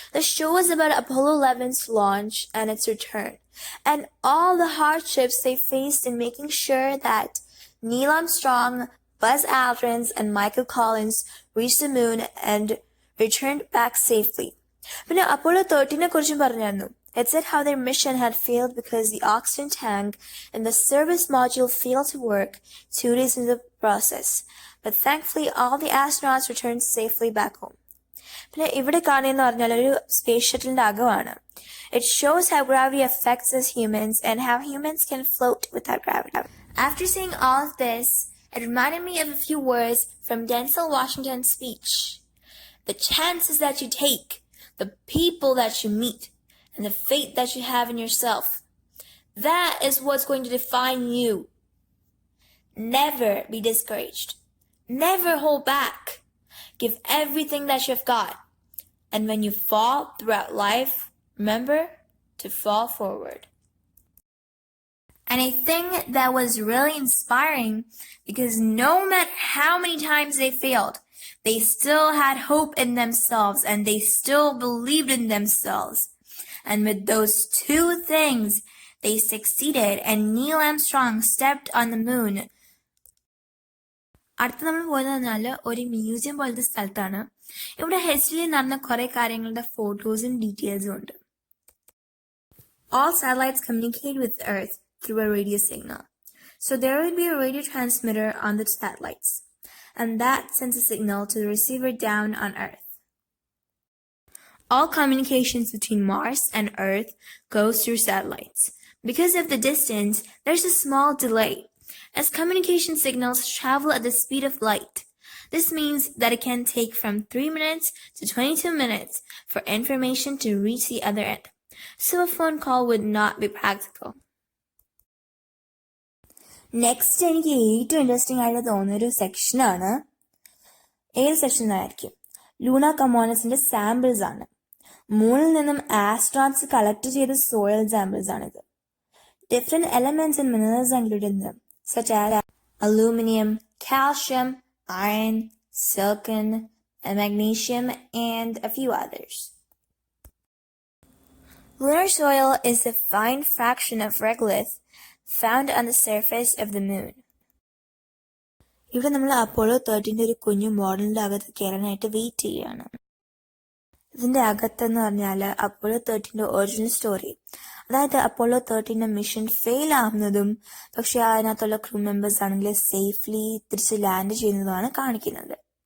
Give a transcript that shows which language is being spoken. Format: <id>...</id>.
<en>The show was about Apollo 11's launch and its return, and all the hardships they faced in making sure that Neil Armstrong, Buzz Aldrin, and Michael Collins reached the moon and returned back safely.</en> <ml>പിന്നെ Apollo 13 കുറിച്ചും പറഞ്ഞായിരുന്നു.</ml> <en>It said how their mission had failed because the oxygen tank in the service module failed to work 2 days into the process. But thankfully all the astronauts returned safely back home.</en> <ml>പിന്നെ ഇവിടെ കാണുന്നതെന്ന് പറഞ്ഞാൽ ഒരു space ഷട്ടിലിന്റെ അകമാണ്.</ml> <en>It shows how gravity affects us humans and how humans can float without gravity. After seeing all of this, it reminded me of a few words from Denzel Washington's speech. The chances that you take, the people that you meet, and the faith that you have in yourself. That is what's going to define you. Never be discouraged. Never hold back. Give everything that you've got. And when you fall throughout life, remember to fall forward. And I think that was really inspiring because no matter how many times they failed, they still had hope in themselves and they still believed in themselves. And with those two things, they succeeded and Neil Armstrong stepped on the moon.</en> <ml>അടുത്ത് നമ്മൾ പോയെന്ന് പറഞ്ഞാൽ ഒരു museum പോലത്തെ സ്ഥലത്താണ്. ഇവിടെ ഹിസ്റ്ററിയിൽ നടന്ന കുറെ കാര്യങ്ങളുടെ ഫോട്ടോസും ഡീറ്റെയിൽസും ഉണ്ട്.</ml> <en>All satellites communicate with Earth through a radio signal. So there will be a radio transmitter on the satellites, and that sends a signal to the receiver down on Earth. All communications between Mars and Earth goes through satellites. Because of the distance, there's a small delay, as communication signals travel at the speed of light. This means that it can take from 3 minutes to 22 minutes for information to reach the other end. So a phone call would not be practical.</en> <ml>Next എനിക്ക് ഏറ്റവും interesting ആയിട്ട് തോന്നിയൊരു സെക്ഷനാണ്. ഏത് സെക്ഷനായിരിക്കും? Luna കമോണസിന്റെ samples ആണ്. മൂണിൽ നിന്നും astronauts collect ചെയ്ത soil samples ആണിത്.</ml> <en>Different elements and minerals included in them, such as aluminum, calcium, iron, silicon, and magnesium, and a few others. Lunar soil is a fine fraction of regolith found on the surface of the moon.</en> <ml>ഇവിടെ നമ്മൾ Apollo 13 ഒരു കുഞ്ഞു മോഡലിന്റെ അകത്ത് കയറാനായിട്ട് wait ചെയ്യാണ്. ഇതിന്റെ അകത്തെന്ന് പറഞ്ഞാൽ അപ്പോളോ 13 ഒറിജിനൽ സ്റ്റോറി, അതായത് അപ്പോളോ 13 മിഷൻ ഫെയിൽ ആവുന്നതും പക്ഷെ അതിനകത്തുള്ള ക്രൂ മെമ്പേഴ്സ് ആണെങ്കിൽ സേഫ്ലി തിരിച്ച് ലാൻഡ് ചെയ്യുന്നതുമാണ് കാണിക്കുന്നത്.</ml>